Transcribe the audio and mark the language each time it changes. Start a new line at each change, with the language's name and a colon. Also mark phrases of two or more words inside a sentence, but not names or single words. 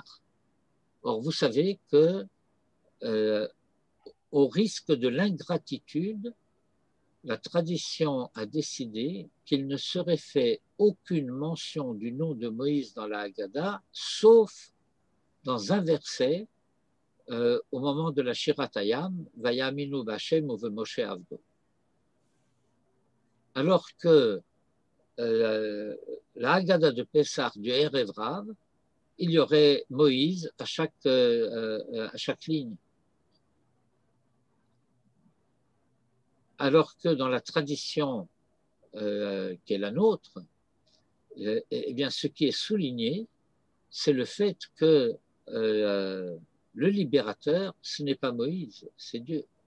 French: Or, vous savez que au risque de l'ingratitude, la tradition a décidé qu'il ne serait fait aucune mention du nom de Moïse dans la Haggadah, sauf dans un verset au moment de la Shirat Hayam,
Hebrew: ויאמינו בה' ובמשה עבדו.
French: Alors que la Haggadah de Pessah du
Hebrew: ערב רב,
French: il y aurait Moïse à chaque ligne. Alors que dans la tradition qui est la nôtre, eh bien, ce qui est souligné, c'est le fait que le libérateur, ce n'est pas Moïse, c'est Dieu.